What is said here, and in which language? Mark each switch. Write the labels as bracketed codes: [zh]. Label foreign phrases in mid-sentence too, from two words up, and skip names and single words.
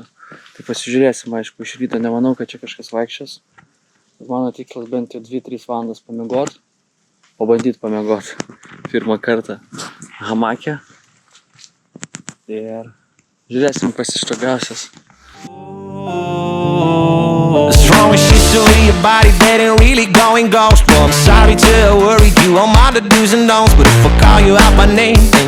[lt] Tai pasižiūrėsim, aišku, iš ryto nemanau, kad čia kažkas vaikščios. Mano tikslas bent jau 2-3 valandas pamiegot, pabandyt pamiegot pirmą kartą hamake. Ir žiūrėsim, kas iš to gausias. [en] What's wrong with shit to your body that ain't really going ghost? Well, I'm sorry to worry you on my do's and don'ts, but if I call you out by name,